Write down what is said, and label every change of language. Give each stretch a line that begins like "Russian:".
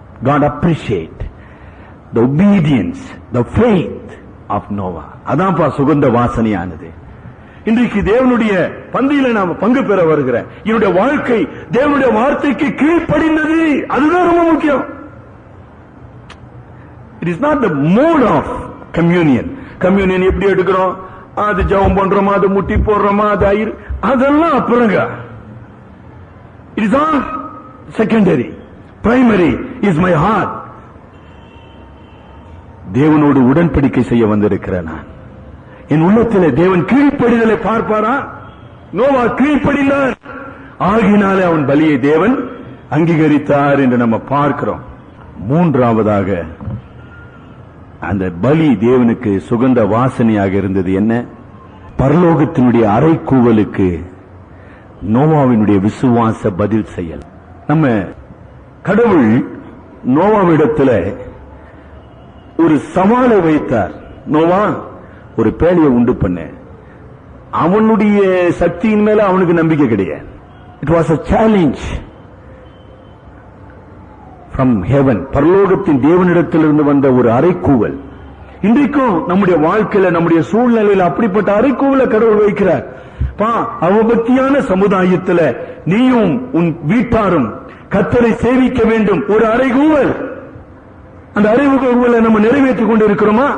English: God appreciate the obedience, the faith of Noah.
Tamil: அதான்ப்பா சுகந்த வாசனையானது. இன்றைக்கு தேவனுடைய பந்தியில நாம பங்கு பெற வருகிற என்னுடைய வாழ்க்கை தேவனுடைய வார்த்தைக்கு கீழ்ப்படிந்தது. அதுதான் ரொம்ப முக்கியம்.
English: It is not the mode of communion.
Tamil: Communion எப்படி எடுக்கிறோம்? அது ஜெபம் பண்றோமா, அது முட்டி போடுறோமா, அது ஆயிரு, அதெல்லாம் அப்புறங்க.
English: It is all secondary. Primary is my heart.
Tamil: தேவனோடு உடன்படிக்கை செய்ய வந்திருக்கிறேன் நான். என் உள்ளத்தில் தேவன் கீழ்ப்படிதலை பார்ப்பாரா? நோவா கீழ்ப்படினார். ஆகினாலே அவன் பலியை தேவன் அங்கீகரித்தார் என்று நம்ம பார்க்கிறோம். மூன்றாவதாக அந்த பலி தேவனுக்கு சுகந்த வாசனையாக இருந்தது. என்ன? பரலோகத்தினுடைய அறைகூவலுக்கு நோவாவினுடைய விசுவாச பதில் செயல். நம்ம கடவுள் நோவாவிடத்தில் ஒரு சவாலை வைத்தார். நோவா, ஒரு பேழையை உண்டு பண்ண. அவனுடைய சக்தியின் மேல அவனுக்கு நம்பிக்கை கிடையாது.
English: It was a challenge from heaven.
Tamil: பரலோகத்தின் தேவனிடத்திலிருந்து வந்த ஒரு அறைகூவல். இன்றைக்கும் நம்முடைய வாழ்க்கையில, நம்முடைய சூழ்நிலையில் அப்படிப்பட்ட அறைகூவலை கடவுள் வைக்கிறார். அவபக்தியான சமுதாயத்தில் நீயும் உன் வீட்டாரும் கர்த்தரை சேவிக்க வேண்டும். ஒரு அறைகூவல். அந்த அறைகூவலை நம்ம நிறைவேற்றிக் கொண்டு இருக்கிறோமா?